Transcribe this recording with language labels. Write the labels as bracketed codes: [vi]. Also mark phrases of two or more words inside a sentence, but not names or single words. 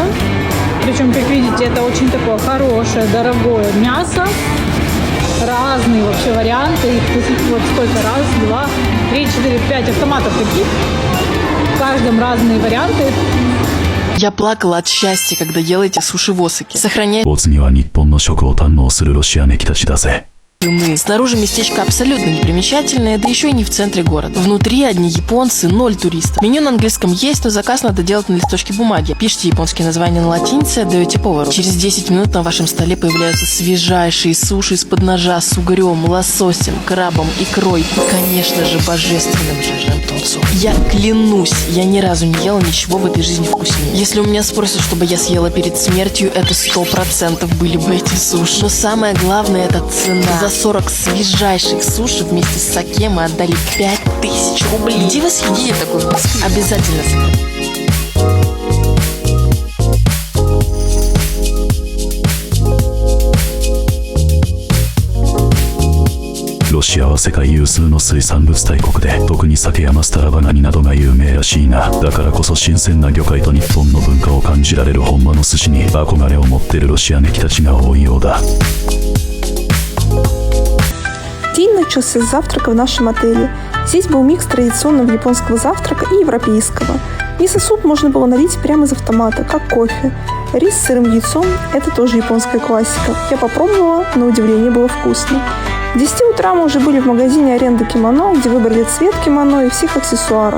[ru] Причем, как видите, это очень такое хорошее, дорогое мясо. Разные вообще варианты. Их вот сколько? Раз, два, 3, 4, 5 автоматов таких. В каждом разные варианты. Я плакала от счастья, когда ела эти суши-восаки. Сохраняя... [ja] お次は日本の食を堪能するロシアネキたちだぜ。 [ru] Снаружи местечко абсолютно непримечательное, да еще и не в центре города. Внутри одни японцы, 0 туристов. Меню на английском есть, но заказ надо делать на листочке бумаги. Пишите японские названия на латинице, отдаете повару. Через 10 минут на вашем столе появляются свежайшие суши из-под ножа с угрем, лососем, крабом, икрой и, конечно же, божественным жирным тунцом. Я клянусь, я ни разу не ела ничего в этой жизни вкуснее. Если у меня спросят, чтобы я съела перед смертью, это 100% были бы эти суши. Но самое главное – это цена. За 40 свежайших суши вместе с саке мы отдали 5000 рублей. Где вы съедите такой в Москве? Обязательно съедите. [ja] ロシアは世界有数の水産物大国で、特に鮭やマスタラバガニなどが有名らしいな。だからこそ新鮮な魚介と日本の文化を感じられる本場の寿司に憧れを持っているロシアネキたちが多いようだ。 [ru] День начался с завтрака в нашем отеле. Здесь был микс традиционного японского завтрака и европейского. Мисо-суп можно было налить прямо из автомата, как кофе. Рис с сырым яйцом – это тоже японская классика. Я попробовала, на удивление было вкусно. К 10 утра мы уже были в магазине аренды кимоно, где выбрали цвет кимоно и всех аксессуаров.